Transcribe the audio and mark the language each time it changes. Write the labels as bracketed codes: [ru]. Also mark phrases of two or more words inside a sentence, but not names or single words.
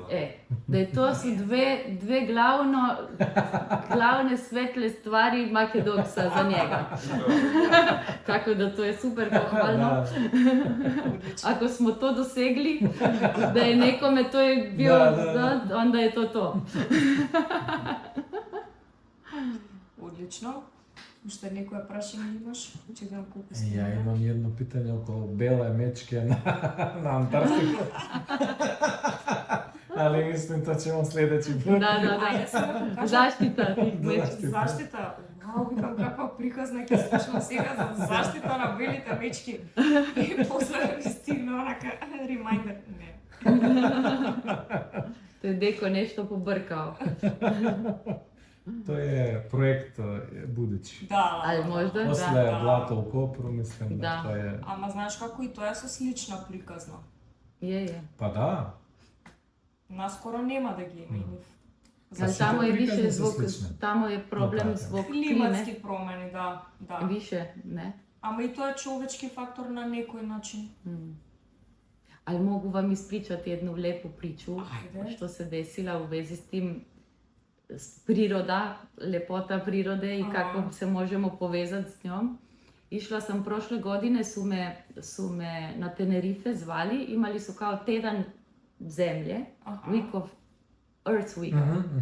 [hr] Da je to su dve glavne svetle stvari Makedoksa za njega. Tako da to je super pohvalno. Ako smo to dosegli, da je nekome to je bio, onda je to. [mk] Одлично. Уште некоја прашање имаш? Че да колку [hr] Ja imam jedno pitanje oko bele mečke na Antarktiku. Ali mislim to ćemo sljedeći put. Da. Zaštita tih mečki. [mk] Заштита. Вау, викам каква приказна ќе слушам сега за заштита на белите мечки. И после ми стигна онака ремайндер. Не. [hr] To je Deko nešto pobrkao. To je projekt budući. [mk] Да. [hr] Ali možda, Posle da. Blato u Kopru, mislim da to je... [mk] Ама знаеш како и тоа е со слична приказна. [hr] Je. Pa da. [mk] Наскоро нема да ги има. [hr] Ali Sa tamo je više priказne su zbog, slične. tamo je problem zbog klime. [mk] Климатски промени, да. [hr] Više, ne. [mk] Ама и тоа е човечки фактор на некој начин. [hr] Ali mogu vam ispričati jednu lijepu priču Ajde. što se desila u vezi s tim priroda, lepota prirode i kako se možemo povezati s njom. Išla sam prošle godine, su me na Tenerife zvali, imali su kao tjedan zemlje, [en] Week of Earth Week.